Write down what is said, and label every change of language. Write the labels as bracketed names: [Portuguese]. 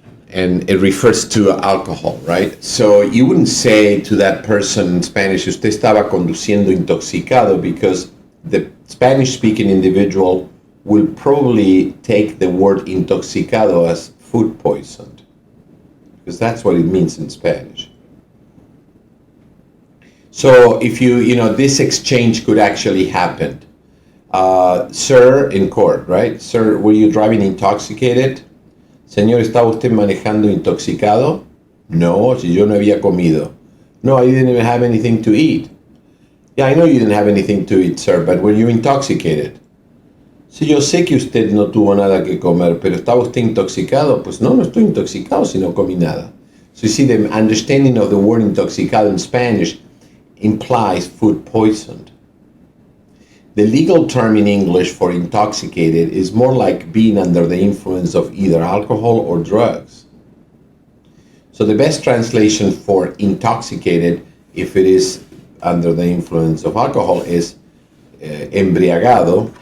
[English] And it refers to alcohol, right? So you wouldn't say to that person in Spanish, [Spanish] usted estaba conduciendo intoxicado, [English] because the Spanish-speaking individual will probably take the word intoxicado as food poisoned, because that's what it means in Spanish. So if this exchange could actually happen. Sir, in court, right? Sir, were you driving intoxicated? [Spanish] Señor, ¿estaba usted manejando intoxicado? No, si yo no había comido. [English] No, I didn't even have anything to eat. Yeah, I know you didn't have anything to eat, sir, but were you intoxicated? [Spanish] Sí, yo sé que usted no tuvo nada que comer, pero ¿estaba usted intoxicado? Pues no estoy intoxicado si no comí nada. [English] So you see, the understanding of the word intoxicado in Spanish implies food poisoned. The legal term in English for intoxicated is more like being under the influence of either alcohol or drugs. So the best translation for intoxicated, if it is under the influence of alcohol, is embriagado.